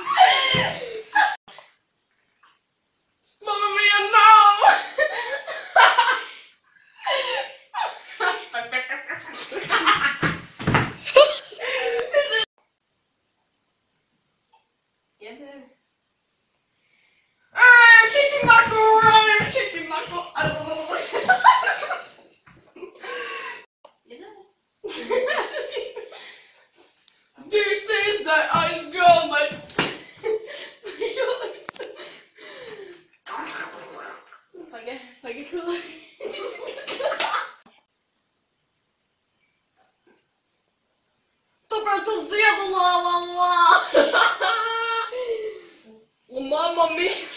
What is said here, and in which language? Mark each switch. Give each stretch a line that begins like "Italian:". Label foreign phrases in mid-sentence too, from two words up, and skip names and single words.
Italian: Mamma mia, no!
Latvian: Iedzer.
English: This is the ice girl, my...
Latvian: Pagaid, ko? Tāpēc es dziedu la la la! Un
Italian: mamma mia!